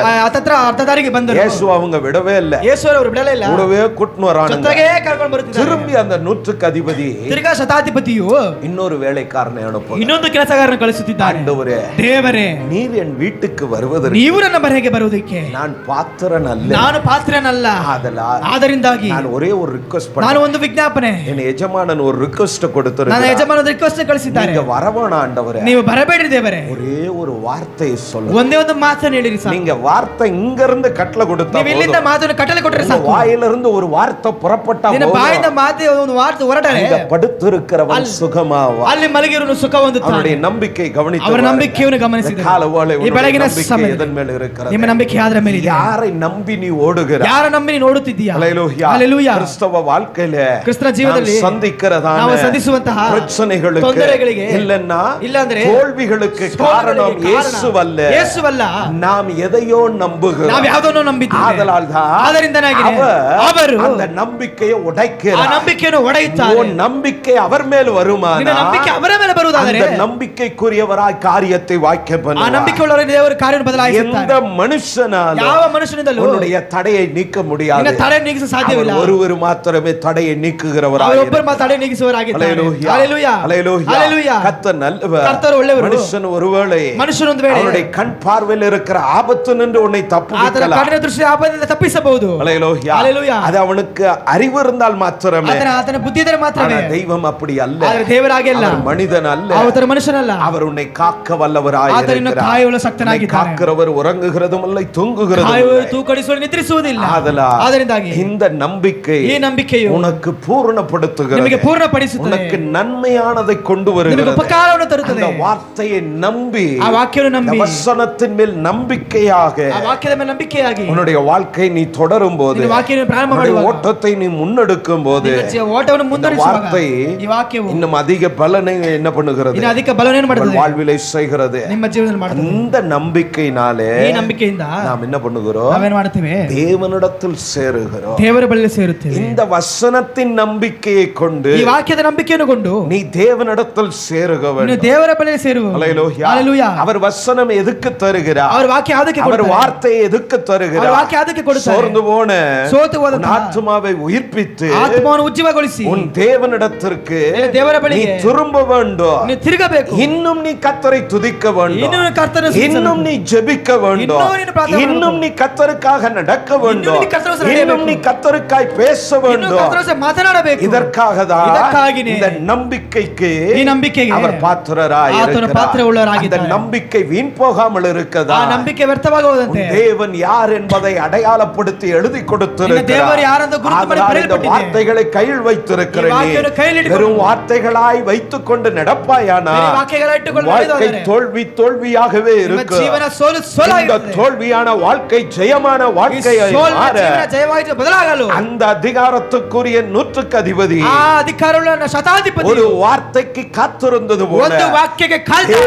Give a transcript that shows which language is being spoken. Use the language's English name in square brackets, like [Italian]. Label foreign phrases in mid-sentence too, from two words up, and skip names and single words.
[Kannada] ಹತ್ತತ್ರ ಅರ್ಧ ದಾರಿಗೆ ಬಂದರು. [Tamil] இயேசு அவங்க விடவே இல்ல, [Kannada] ಯೇಸು ಅವರು ಬಿಡಲೇ ಇಲ್ಲ, [Tamil] கூடவே கூட்டின்னு வரானுங்க. [Kannada] ಜೊತೆಗೆ ಕರ್ಕೊಂಡು ಬರುತ್ತಿದ್ದಾರೆ. [Tamil] திரும்பி அந்த நூற்றுக்கு அதிபதி [Kannada] ತಿರ್ಗಾ ಶತಾಧಿಪತಿಯು [Tamil] இன்னொரு வேலைக்காரனை அனுப்புகிறார். [Kannada] ಇನ್ನೊಂದು ಕೆಲಸಗಾರನ ಕಳಿಸುತ್ತಿದ್ದಾನೆ. [Tamil] ஆண்டவரே, [Kannada] ದೇವರೇ, [Tamil] நீர் என் வீட்டுக்கு வருவதற்கு [Kannada] ನೀವು ನನ್ನ ಮನೆಗೆ ಬರುವುದಕ್ಕೆ [Tamil] நான் பாத்திரன் அல்ல, [Kannada] ನಾನು ಪಾತ್ರನಲ್ಲ, [Tamil] ஆதலால் [Kannada] ಆದ್ದರಿಂದಾಗಿ [Tamil] நான் ஒரே ஒரு ரிக்வெஸ்ட் [Kannada] ನಾನು [Tamil] பண்ணேன். [Kannada] ಒಂದು ವಿಜ್ಞಾಪನೆ, [Tamil] என் எஜமானன் ஒரு ரிக்வெஸ்ட் [Kannada] ನನ್ನ [Tamil] கொடுத்திருக்கிறார். [Kannada] ಯಜಮಾನದ ರಿಕ್ವೆಸ್ಟ್ ಕಳಿಸಿದ್ದಾರೆ. [Tamil] நீங்க வரவேணா ஆண்டவரே, [Kannada] ನೀವು ಬರಬೇಡಿ ದೇವರೇ, [Tamil] ஒரே ஒரு வார்த்தையை சொல்லுங்க. [Kannada] ಒಂದೇ ಒಂದು ಮಾತನ್ನು ಹೇಳಿರಿ ಸಾಕು. [Tamil] நீங்க வார்த்தை இங்க இருந்து கட்டளை கொடுத்தா [Kannada] ನೀವು ಇಲ್ಲಿಂದ [Tamil] போதும். [Kannada] ಮಾತನ್ನು ಕಟ್ಟಲೆ ಕೊಟ್ಟರೆ [Tamil] உங்க [Kannada] ಸಾಕು. [Tamil] வாயிலிருந்து ஒரு வார்த்தை புறப்பட்டா [Kannada] ನಿನ್ನ [Tamil] போதும். [Kannada] ಬಾಯಿಂದ ಮಾತು ಒಂದು ವಾರ್ತೆ ಹೊರಟರೆ [Tamil] அங்க படுத்திருக்கிறவன் சுகமாவான். [Kannada] ಅಲ್ಲಿ ಮಲಗಿರುವನು ಸುಖ ಹೊಂದುತ್ತಾನೆ. [Tamil] அவருடைய நம்பிக்கை கவனித்து [Kannada] ಅವರ ನಂಬಿಕೆಯನ್ನು ಗಮನಿಸಿದರೆ ಈ ಬೆಳಗಿನ ಸಮಯ [Tamil] எதன் மேல் இருக்கிறது? [Kannada] ನಿಮ್ಮ ನಂಬಿಕೆ ಯಾರ ಮೇಲೆ ಇದೆ? [Tamil] யாரை நம்பி நீ ஓடுகிறாய்? [Kannada] ಯಾರ ನಂಬಿ ನೀನು ಓಡುತ್ತಿದ್ದೀಯಾ? [Tamil] ஹல்லேலூயா. [Kannada] ಹಲ್ಲೆಲೂಯಾ. [Tamil] கிறிஸ்தவ வாழ்க்கையில [Kannada] ಕ್ರಿಸ್ತನ ಜೀವನದಲ್ಲಿ [Tamil] நாம் சந்திக்கிறதான [Kannada] ನಾವು ಸಂಧಿಸುವಂತಹ [Tamil] பிரச்சனைகளுக்கு [Kannada] ತೊಂದರೆಗಳಿಗೆ [Tamil] இல்லன்னா [Kannada] ಇಲ್ಲಾಂದ್ರೆ [Tamil] தோல்விகளுக்கு காரணம் இயேசுவல்ல, [Kannada] ಯೇಸುವಲ್ಲ, [Tamil] நாம் எதையோ நம்புகிறோம். [Kannada] ನಾವು ಯಾವುದನ್ನು ನಂಬಿದ್ದೇವೆ. [Tamil] ஆதலால்தான் [Kannada] ಆದ್ದರಿಂದನಾಗಿ ಅವರು [Tamil] அந்த நம்பிக்கையை [Kannada] ಆ [Tamil] உடைக்கிறார். [Kannada] ನಂಬಿಕೆಯನ್ನು ಒಡೆಯುತ್ತಾರೆ. [Tamil] உன் நம்பிக்கை அவர் மேல் [Kannada] ನಿನ್ನ [Tamil] வருமானா [Kannada] ನಂಬಿಕೆ ಅವರ ಮೇಲೆ ಬರುವುದಾದರೆ [Tamil] அந்த நம்பிக்கைக்குரியவராய் காரியத்தை வாய்க்க [Kannada] ಆ [Tamil] பண்ணுவார். [Kannada] ನಂಬಿಕೆ ಉಳ್ಳವರ ದೇವರು ಕಾರ್ಯವನ್ನು [Tamil] எந்த [Kannada] ಬದಲಾಯಿಸುತ್ತಾರೆ. [Tamil] மனுஷனாலும் [Kannada] ಯಾವ ಮನುಷ್ಯನಿಂದಲೂ [Tamil] உன்னுடைய தடையை நீக்க முடியாது. [Kannada] ನಿನ್ನ ತಡೆ ನೀಗಿಸಲು ಸಾಧ್ಯವಿಲ್ಲ. [Tamil] அவர் ஒருவர் மாத்திரமே தடையை நீக்குகிறவராய் [Kannada] ಅವರೊಬ್ಬರು ಮಾತ್ರ ತಡೆ ನೀಗಿಸುವವರಾಗಿದ್ದಾರೆ. [Tamil] ஹல்லேலூயா. [Kannada] ಹಲ್ಲೆಲೂಯಾ. [Tamil] ஹல்லேலூயா. [Kannada] ಹಲ್ಲೆಲೂಯಾ. [Tamil] கர்த்தர் நல்லவர். [Kannada] ಕರ್ತರು ಒಳ್ಳೆಯವರು. [Tamil] மனுஷன் ஒருவேளை [Kannada] ಮನುಷ್ಯನೊಂದು ವೇಳೆ [Tamil] அவருடைய கண் பார்வையில் இருக்கிற ஆபத்து நின்று உன்னை [Kannada] ಆತನ [Tamil] தப்புவிக்கலாம். [Kannada] ಕಣ್ಣಿನ ದೃಷ್ಟಿ ಆಪದಿಂದ ತಪ್ಪಿಸಬಹುದು. [Tamil] ஹல்லேலூயா. [Kannada] ಹಲ್ಲೆಲೂಯಾ. [Tamil] அது அவனுக்கு அறிவு இருந்தால் மாத்திரமே. [Kannada] ಆತನ ಬುದ್ಧಿ ಇದ್ದರೆ ಮಾತ್ರವೇ. [Tamil] ஆனா தெய்வம் அப்படி அல்ல. [Kannada] ಆದರೆ ದೇವರಾಗಿಲ್ಲ. [Tamil] அவர் மனிதன் அல்ல. [Kannada] ಆತನ ಮನುಷ್ಯನಲ್ಲ. [Tamil] அவர் உன்னை காக்க வல்லவராய் [Kannada] ಆತನ [Tamil] இருக்கிறார். [Kannada] ಕಾಯುವ ಶಕ್ತನಾಗಿದ್ದಾನೆ. [Tamil] காக்கிறவர் உறங்குகிறதும் இல்லை, தூங்குகிறதும் [Kannada] ಕಾಯುವ [Tamil] இல்லை. [Kannada] ತೂಕಡಿಸುವ ನಿದ್ರಿಸುವುದಿಲ್ಲ. [Tamil] ஆதலால் [Kannada] ಆದ್ದರಿಂದಾಗಿ [Tamil] இந்த நம்பிக்கை [Kannada] ಈ ನಂಬಿಕೆಯು [Tamil] உனக்கு பூரணப்படுத்துகிறது. [Kannada] ನಿಮಗೆ ಪೂರ್ಣಪಡಿಸುತ್ತದೆ. [Tamil] உனக்கு நன்மையானதை கொண்டு [Kannada] ನಿಮಗೆ [Tamil] வருகிறது. [Kannada] ಉಪಕಾರವನ್ನು ತರುತ್ತದೆ. [Tamil] அந்த வார்த்தையை நம்பி, [Kannada] ಆ ವಾಕ್ಯವನ್ನು [Tamil] அந்த [Kannada] ನಂಬಿ, [Tamil] வசனத்தின் மேல் நம்பிக்கையாக [Kannada] ಆ ವಾಕ್ಯದ ಮೇಲೆ ನಂಬಿಕೆಯಾಗಿ [Tamil] உன்னுடைய வாழ்க்கை நீ தொடரும் போது, [Kannada] ನಿನ್ನ ವಾಕ್ಯವನ್ನು ಪ್ರಾರಂಭ [Tamil] உன்னுடைய [Kannada] ಮಾಡುವಾಗ, [Tamil] ஓட்டத்தை நீ முன்னெடுக்கும் போது, [Kannada] ನಿನ್ನ ಓಟವನ್ನು ಮುಂದುವರಿಸುವಾಗ [Tamil] வார்த்தை [Kannada] ಈ ವಾಕ್ಯವು [Tamil] இன்னும் அதிக பலனை என்ன பண்ணுகிறது? [Kannada] ಇನ್ನು ಅಧಿಕ ಬಲವನ್ನು [Tamil] உங்கள் [Kannada] ಮಾಡುತ್ತದೆ. [Tamil] வாழ்விலை செய்கிறது. [Kannada] ನಿಮ್ಮ ಜೀವನದಲ್ಲಿ ಮಾಡುತ್ತದೆ. [Tamil] இந்த நம்பிக்கையினாலே [Kannada] ಈ ನಂಬಿಕೆಯಿಂದ [Tamil] நாம் என்ன பண்ணுகிறோம்? [Kannada] ನಾವೇನು ಮಾಡುತ್ತೇವೆ? [Tamil] தேவனிடத்தில் சேருகிறோம். [Kannada] ದೇವರ ಬಳಿಗೆ ಸೇರುತ್ತೇವೆ. [Tamil] இந்த வசனத்தின் நம்பிக்கையை கொண்டு [Kannada] ಈ ವಾಕ್ಯದ ನಂಬಿಕೆಯನ್ನು ಕೊಂಡು [Tamil] நீ தேவனிடத்தில் சேருக [Kannada] ನೀನು [Tamil] வேண்டும். [Kannada] ದೇವರ ಬಳಿಗೆ ಸೇರುವ. [Tamil] ஹல்லேலூயா. [Kannada] ಹಲ್ಲೆಲೂಯಾ. [Tamil] அவர் வசனம் எதுக்கு தருகிறார்? [Kannada] ಅವರ ವಾಕ್ಯ ಯಾವುದಕ್ಕೆ [Tamil] அவர் [Kannada] ಕೊಡುತ್ತಾರೆ? [Tamil] வார்த்தையை எதுக்கு [Kannada] ಅವರ [Tamil] தருகிறார்? [Kannada] ವಾಕ್ಯ ಯಾವುದಕ್ಕೆ ಕೊಡುತ್ತಾರೆ? [Tamil] சோர்ந்து போன [Kannada] ಸೋತು ಹೋದ [Tamil] உன் ஆத்துமாவை உயிர்ப்பித்து [Kannada] ಆತ್ಮವನ್ನು ಉಜ್ಜೀವಗೊಳಿಸಿ [Tamil] உன் தேவனிடத்திற்கு [Kannada] ದೇವರ [Tamil] நீ [Kannada] ಬಳಿಗೆ [Tamil] திரும்ப வேண்டும். [Kannada] ನೀನು ತಿರುಗಬೇಕು. [Tamil] இன்னும் நீ கர்த்தரை துதிக்க வேண்டும். [Kannada] ಇನ್ನೂ ಕರ್ತನ [Tamil] இன்னும் நீ ஜெபிக்க வேண்டும். இன்னும் நீ ಪ್ರಾರ್ಥನೆ இன்னும் நீ கர்த்தருக்காக நடக்க வேண்டும். இன்னும் நீ கர்த்தரோடு இன்னும் நீ கர்த்தருக்காய் பேச [Kannada] ಇನ್ನೂ [Tamil] வேண்டும். [Kannada] ಕರ್ತನ ಜೊತೆ ಮಾತನಾಡಬೇಕು. [Tamil] இதற்காக தான் இதற்காகவே இந்த நம்பிக்கைக்கு [Kannada] ಈ ನಂಬಿಕೆಗೆ [Tamil] அவர் பாத்திரராய் [Kannada] ಆತನ [Tamil] இருக்கிறார். [Kannada] ಪಾತ್ರವುಳ್ಳವರಾಗಿದ್ದಾರೆ. [Tamil] அந்த நம்பிக்கை வீண் போகாமல் இருக்கதா? [Kannada] ಆ ನಂಬಿಕೆ ವ್ಯರ್ಥವಾಗದಂತೆ [Tamil] உன் தேவன் யார் என்பதை அடையாளப்படுத்தி எழுதி [Kannada] ನಿನ್ನ [Tamil] கொடுத்திருக்கிறார். [Kannada] ದೇವರು ಯಾರೆಂದು ಗುರುತು ಮಾಡಿ [Tamil] ஆதலால் இந்த [Kannada] ಬರೆಯಲ್ಪಟ್ಟಿದೆ. [Tamil] வார்த்தைகளை கையில் வைத்திருக்கிற [Kannada] ಈ ವಾಕ್ಯವನ್ನು ಕೈಯಲ್ಲಿ [Tamil] நீ [Kannada] ಇಟ್ಟುಕೊಂಡು [Tamil] வெறும் வார்த்தைகளாய் வைத்துக்கொண்டு நடப்பாயானா [Kannada] ಬೇರೆ ವಾಕ್ಯಗಳ ಇಟ್ಟುಕೊಂಡು [Tamil] வாழ்க்கை [Kannada] ನಡೆಯುವುದಾದರೆ [Tamil] தோல்வி தோல்வியாகவே [Kannada] ನಿಮ್ಮ [Tamil] இருக்கும். [Kannada] ಜೀವನ ಸೋಲು [Tamil] இந்த [Kannada] ಸೋಲಾಗಿರುತ್ತದೆ. [Tamil] தோல்வியான வாழ்க்கை ஜெயமான [Kannada] ಈ [Tamil] வாழ்க்கையை [Kannada] ಸೋಲಿನ [Tamil] மாற [Kannada] ಜೀವನ ಜಯವಾಗಿ ಬದಲಾಗಲು [Tamil] அந்த அதிகாரத்துக்குரிய நூற்றுக்கு அதிபதி [Kannada] ಆ ಅಧಿಕಾರವುಳ್ಳ ಶತಾಧಿಪತಿ [Tamil] ஒரு வார்த்தைக்கு காத்திருந்தது போல [Kannada] ಒಂದು ವಾಕ್ಯಕ್ಕೆ ಕಾಯ್ತಾ